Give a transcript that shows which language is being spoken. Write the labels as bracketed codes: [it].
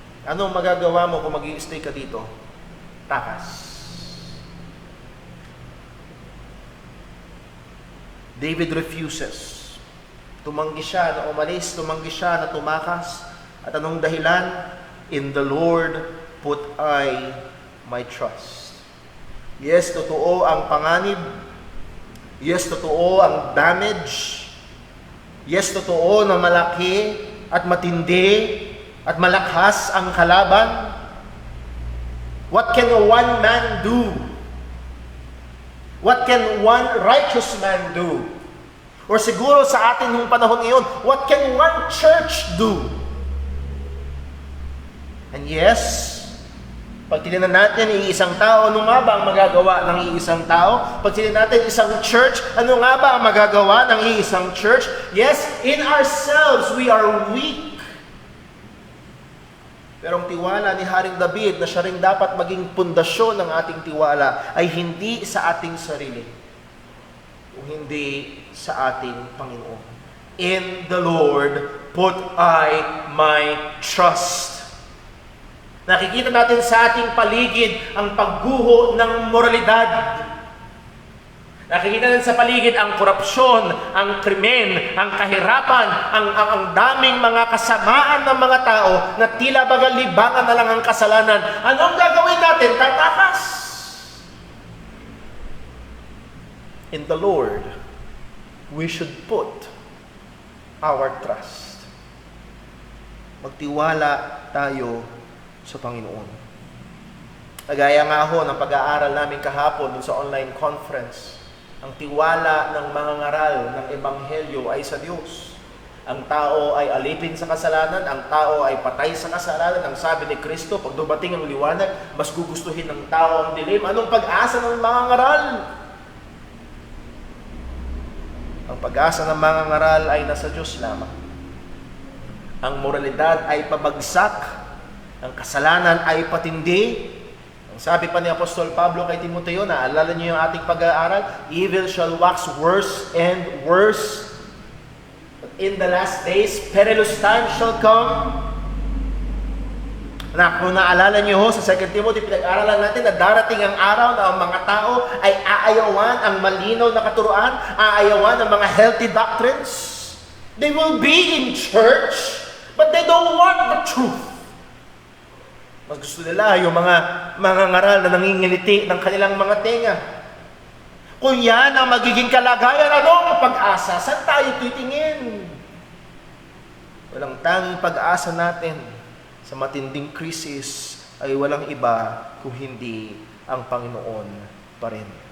[tl] Anong magagawa mo kung mag-i-stay ka dito? Takas. [en] David refuses. [tl] Tumanggi siya na umalis, tumanggi siya na tumakas. At anong dahilan? [en] In the Lord put I my trust. [tl] Yes, totoo ang panganib. Yes, totoo ang damage. Yes, totoo na malaki at matindi at malakas ang kalaban. [en] What can one man do? What can one righteous man do? [tl] Or siguro sa atin nung panahon ngayon, [en] what can one church do? And yes, [tl] pag tinignan natin iisang tao, ano nga ba ang magagawa ng iisang tao? Pag tinignan natin isang church, ano nga ba ang magagawa ng iisang church? [en] Yes, in ourselves, we are weak. [tl] Pero ang tiwala ni Haring David na siya rin dapat maging pundasyon ng ating tiwala ay hindi sa ating sarili, kung hindi sa ating Panginoon. [en] In the Lord put I my trust. [tl] Nakikita natin sa ating paligid ang pagguho ng moralidad. Nakikita natin sa paligid ang korupsyon, ang krimen, ang kahirapan, ang daming mga kasamaan ng mga tao na tila baga libangan na lang ang kasalanan. Anong gagawin natin? Tatakas. [en] In the Lord, we should put our trust. [tl] Magtiwala tayo sa Panginoon. Kagaya nga ho ng pag-aaral namin kahapon sa online conference, ang tiwala ng mga ngaral ng Ebanghelyo ay sa Diyos. Ang tao ay alipin sa kasalanan, ang tao ay patay sa kasalanan. Ang sabi ni Kristo, pag dumating ang liwanag, mas gugustuhin ng tao ang dilim. Anong pag-asa ng mga ngaral? Ang pag-asa ng mga ngaral ay nasa Diyos lamang. Ang moralidad ay pabagsak, ang kasalanan ay patindi. Sabi pa ni Apostol Pablo kay Timoteo, naalala niyo yung ating pag-aaral, [en] evil shall wax worse and worse. But in the last days, perilous times shall come. [tl] Kung naalala niyo ho, sa 2 Timothy, pinag-aaralan natin na darating ang araw na ang mga tao ay aayawan ang malinaw na katuruan, aayawan ang mga healthy doctrines. [en] They will be in church, but they don't want the truth. [tl] Mas gusto nila yung mga ngaral na nangingiliti ng kanilang mga tenga. Kung yan ang magiging kalagayan, ano ang pag-asa? Saan tayo titingin? Walang tanging pag-asa natin sa matinding krisis ay walang iba kung hindi ang Panginoon pa rin.